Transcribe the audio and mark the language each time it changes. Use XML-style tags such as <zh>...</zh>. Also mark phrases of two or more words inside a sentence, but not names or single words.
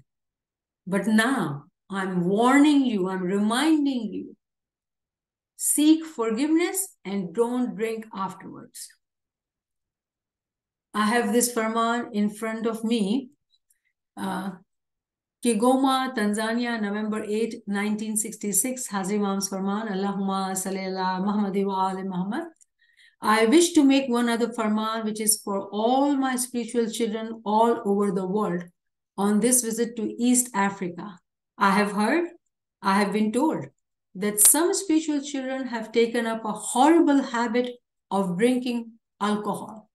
<en>But now I'm warning you, I'm reminding you, seek forgiveness and don't drink afterwards. I have this Farman in front of me. Kigoma, Tanzania, November 8, 1966. Hazrat Imam's Farman,</en> <ar>اللهم صل على محمد وآل محمد.</ar> <en>I wish to make one other Farman, which is for all my spiritual children all over the world on this visit to East Africa. I have been told that some spiritual children have taken up a horrible habit of drinking alcohol.</en>